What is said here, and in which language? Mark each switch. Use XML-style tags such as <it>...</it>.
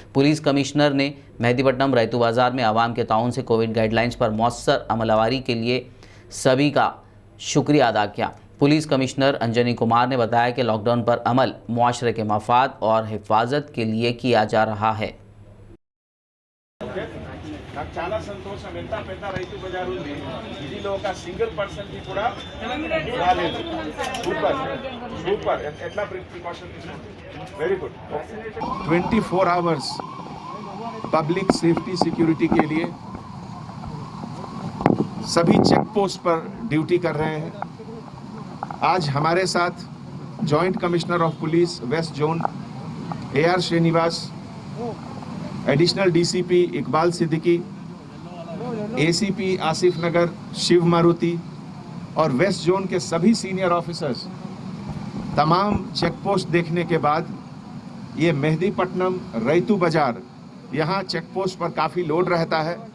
<hi>Police commissioner ने मेहदीपट्टनम रैतू बाज़ार में आवाम के ताउन से कोविड गाइडलाइंस पर मौसर अमलावरी के लिए सभी का शुक्रिया अदा किया। पुलिस कमिश्नर अंजनी कुमार ने बताया कि लॉकडाउन पर अमल मुआशरे के मफाद और हिफाजत के लिए किया जा रहा है।</hi> <te>నాకు చాలా సంతోషం ఎంత పెద్ద రైతు బజార్ ఉంది ఇదిలో ఒక సింగిల్ పర్సన్ కి కూడా రాలేదు సూపర్ సూపర్ ఎట్లా ప్రికాషన్ తీసుకుంటారు very good</te> <hi>24 hours public safety security के लिए सभी चेक पोस्ट पर ड्यूटी कर रहे हैं। आज हमारे साथ joint commissioner of police west zone AR Srinivas, additional DCP Iqbal Siddiqui, ACP Asif नगर शिव मारुति और वेस्ट जोन के सभी सीनियर ऑफिसर्स तमाम चेक पोस्ट देखने के बाद ये मेहदीपट्टनम रैतू बाज़ार, यहाँ चेक पोस्ट पर काफ़ी लोड रहता है।</hi>